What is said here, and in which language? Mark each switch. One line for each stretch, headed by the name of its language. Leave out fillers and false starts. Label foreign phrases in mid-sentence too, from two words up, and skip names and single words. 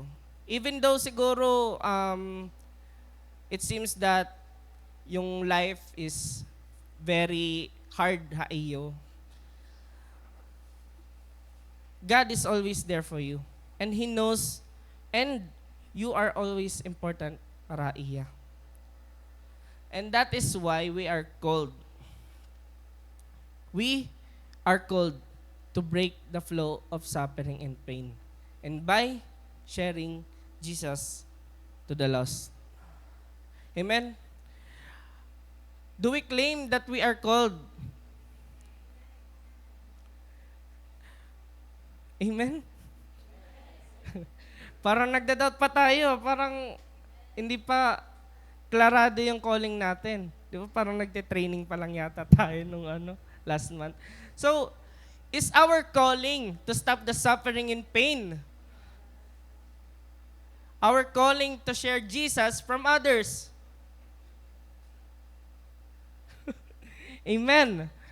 English: Even though siguro it seems that yung life is very hard iyo, God is always there for you. And He knows, and you are always important
Waray: para iya.
English: And that is why we are called. We are called to break the flow of suffering and pain. And by sharing Jesus to the lost. Amen? Do we claim that we are called? Amen?
Filipino: Parang nagda-doubt pa tayo. Parang hindi pa klarado yung calling natin. Di ba? Parang nagte-training pa lang yata tayo nung last month.
English: So, is our calling to stop the suffering and pain? Our calling to share Jesus from others? Amen.